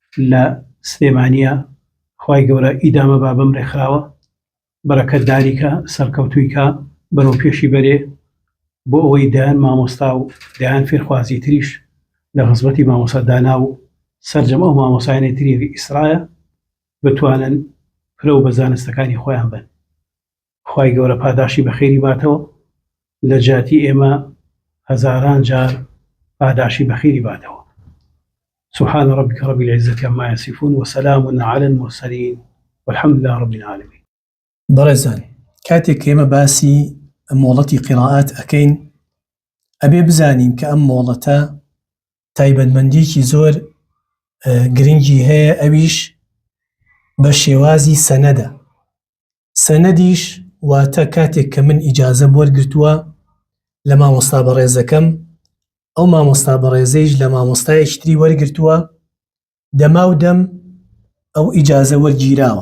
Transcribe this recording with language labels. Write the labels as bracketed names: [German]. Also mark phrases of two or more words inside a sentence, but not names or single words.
[Central Kurdish] لە سلێمانیە خوای گەورە ئیدامە با بەم ڕێکخراوە بەرەکەتداریکە سەرکەوتوویکە بەرەو پێشی بەرێ بۆ ئەوەی دایان مامۆستا و دایان فێرخوازی تریش لە خزمەتی مامۆستا دانا و سەرجەم ئەو مامۆسایانی تری ئیسرایە بتوانن فرە و بە زانستەکانی خۆیان بن. خوای گەورە پاداشی بەخێری باتەوە لە جاتی ئێمە هەزاران جار پاداشی بەخێری باتەوە. [Arabic] سبحان ربك رب العزة عما يصفون وسلام على المرسلين والحمد لله رب العالمين. [Central Kurdish] بەڕێزان کاتێک ئێمە باسی مۆڵەتی قیراءات ئەکەین ئەبێ بزانین کە ئەم مۆڵەتە تایبەتمەندیەکی زۆر گرنگی هەیە، ئەویش بە شێوازی سەنەدە. سەنەدیش واتە کاتێک کە من ئیجازە وەرگرتووە لە مامۆستا بەڕێزەکەم، ئەو مامۆستا بەڕێزەیش لە مامۆستایەکی تری وەرگرتووە، دەما و دەم ئەو ئیجازە وەرگیراوە.